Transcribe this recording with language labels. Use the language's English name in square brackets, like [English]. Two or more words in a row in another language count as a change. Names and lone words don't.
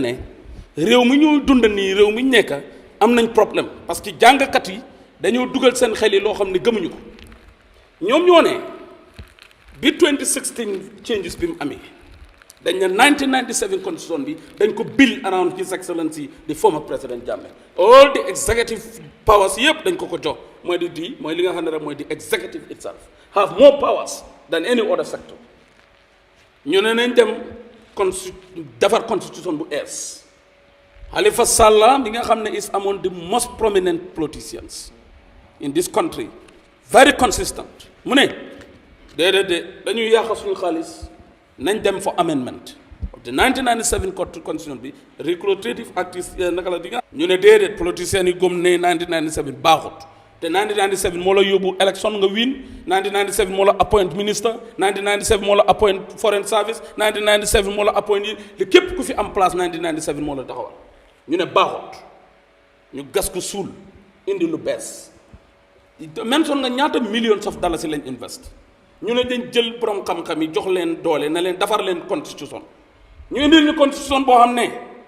[Wolof] ne réew mi ñuy dund nii réew mi ñu nekk am nañ problème parce que jàngkat yi dañoo dugal seen xel yi loo xam ne gëmuñu ko ñoom ñoo ne bi 2016 changes bi mu amee dañ ne 1997 constitution bi dañ ko build around [English] His Excellency the former President Jammeh all the executive powers [Wolof] yëpp dañ ko jox mooy mooy li nga xam ne rek mooy [English] the executive itself have more powers than any other sector [Wolof] ñu ne nañ dem defar constitution bu ees Halifa Sallah bi nga xam ne [English] is among the most prominent politicians in this country very consistent [Wolof] mu ne déedéet dañuy yàq suñu xaalis nañ dem [English] for amendment of the 1997 constitution [Wolof] bi recreative act naka la di nga ñu ne déedéet politiciens yi gëm ne 1997 baaxut te 1997 moo la yóbbu élection nga win 1997 moo la appoint ministre 1997 moo la appoint [English] foreign service [Wolof] 1997 moo la appoint yi képp ku fi am place 1997 moo la taxawal ñu ne baaxut ñu gas ko suul indi lu bees mention nga ñaata [English] millions of dollars [Wolof] lañ invest ñu ne dañ jël borom xam-xam yi jox leen doole na leen defar leen constitution ñu indil ñu constitution boo xam ne